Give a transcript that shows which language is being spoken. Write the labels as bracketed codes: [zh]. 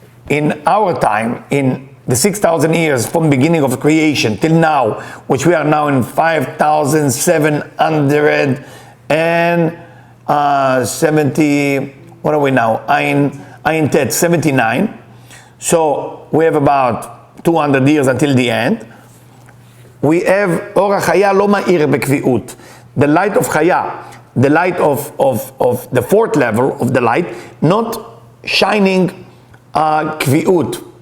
[en] In our time, in the 6,000 years from beginning of creation till now, which we are now in 5,770, what are we now? Ayin Tet, 79. So we have about 200 years until the end. We have [he] אור החיה לא מאיר בקביעות. [en] The light of חיה, the light of the fourth level of the light, not shining קביעות.